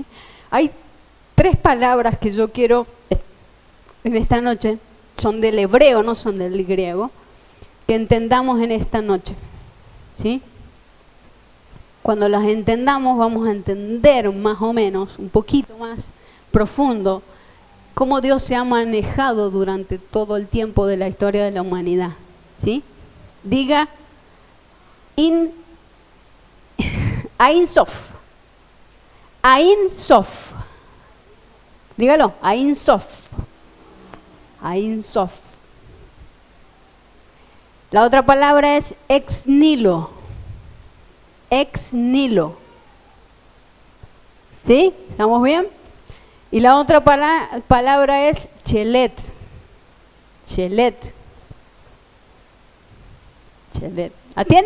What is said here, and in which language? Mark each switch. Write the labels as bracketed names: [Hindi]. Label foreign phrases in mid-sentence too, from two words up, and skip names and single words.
[Spanish] Hay 3 palabras que yo quiero en esta noche, son del hebreo, no son del griego, que entendamos en esta noche, ¿sí? Cuando las entendamos vamos a entender más o menos, un poquito más profundo, cómo Dios se ha manejado durante todo el tiempo de la historia de la humanidad, ¿sí? Diga, [Hebrew] אין סוף. אין סוף. [Spanish] Dígalo, [Hebrew] אין סוף. אין סוף. [Spanish] La otra palabra es [Latin] ex nihilo. Ex nihilo. [Spanish] ¿Sí? ¿Estamos bien? Y la otra palabra es chelet. Chelet. Chelet. ¿La tiene?